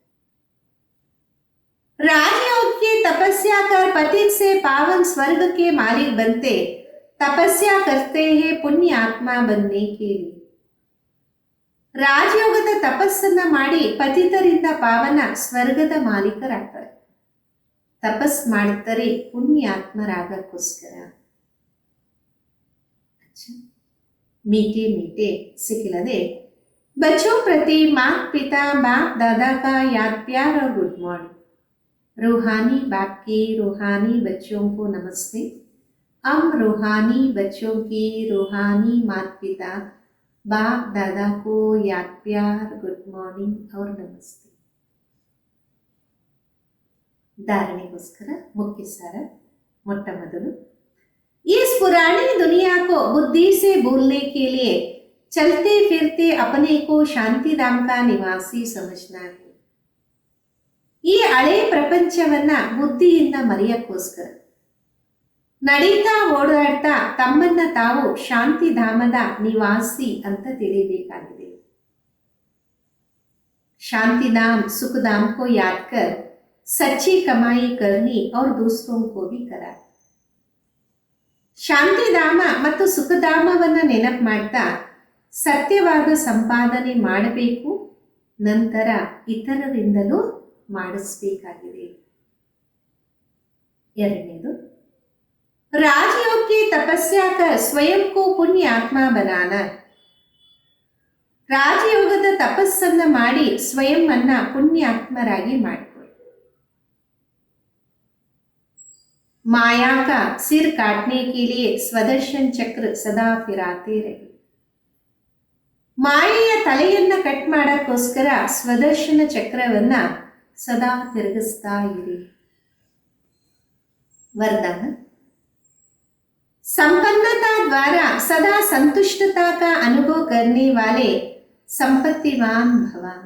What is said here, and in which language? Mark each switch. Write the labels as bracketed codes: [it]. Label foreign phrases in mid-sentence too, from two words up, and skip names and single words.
[hi] राजयोग की तपस्या कर पतित से पावन स्वर्ग के मालिक बनते. तपस्या करते हैं पुण्य आत्मा बनने के लिए. [kn] ರಾಜಯೋಗದ ತಪಸ್ಸನ್ನ ಮಾಡಿ ಪತಿತರಿಂದ ಪಾವನ ಸ್ವರ್ಗದ ಮಾಲೀಕರಾಗ್ತಾರೆ. ತಪಸ್ ಮಾಡುತ್ತಾರೆ ಪುಣ್ಯಾತ್ಮರಾಗಕ್ಕೋಸ್ಕರ. [hi] मीठे मीठे सिखिलदे बच्चों प्रति माता पिता बाप दादा का याद प्यार और [en] good morning. [hi] रूहानी बाप की रूहानी बच्चों को नमस्ते. हम रूहानी बच्चों की रूहानी माता पिता बाप दादा को याद प्यार [en] good morning [hi] और नमस्ते. धारणेಗೋಸ್ಕರ मुख्य सार. [kn] ಮೊಟ್ಟ ಮೊದಲು [hi] इस पुरानी दुनिया को बुद्धि से भूलने के लिए चलते फिरते अपने को शांति धाम का निवासी समझना है. [kn] ಈ ಹಳೆ ಪ್ರಪಂಚವನ್ನ ಬುದ್ಧಿಯಿಂದ ಮರೆಯಕ್ಕೋಸ್ಕರ ನಡೀತಾ ಓಡಾಡ್ತಾ ತಮ್ಮನ್ನ ತಾವು ಶಾಂತಿಧಾಮದ ನಿವಾಸಿ ಅಂತ ತಿಳಿಯಬೇಕಾಗಿದೆ. [hi] शांतिधाम सुखधाम को याद कर सच्ची कमाई करनी और दूसरों को भी करा. [kn] ಶಾಂತಿಧಾಮ ಮತ್ತು ಸುಖಧಾಮವನ್ನ ನೆನಪು ಮಾಡ್ತಾ ಸತ್ಯವಾದ ಸಂಪಾದನೆ ಮಾಡಬೇಕು. ನಂತರ ಇತರರಿಂದಲೂ ಮಾಡಿಸಬೇಕಾಗಿದೆ. [hi] ಎರಡನೇದು ರಾಜಯೋಗ की तपस्या कर स्वयं को पुण्य आत्मा बनाना. [kn] ರಾಜಯೋಗದ ತಪಸ್ಸನ್ನ ಮಾಡಿ ಸ್ವಯಂ ಅನ್ನ ಪುಣ್ಯಾತ್ಮರಾಗಿ ಮಾಡಿಕೊಳ್ಳಿ. [hi] माया का सिर काटने के लिए स्वदर्शन चक्र सदा फिराते रहि. [kn] ಮಾಯೆಯ ತಲೆಯನ್ನ ಕಟ್ ಮಾಡಕ್ಕೋಸ್ಕರ ಸ್ವದರ್ಶನ ಚಕ್ರವನ್ನ ಸದಾ ತಿರುಗಿಸ್ತಾ ಇರಿ. [hi] वरदान, संपन्नता द्वारा सदा संतुष्टता का अनुभव करने वाले संपत्तिवान भव.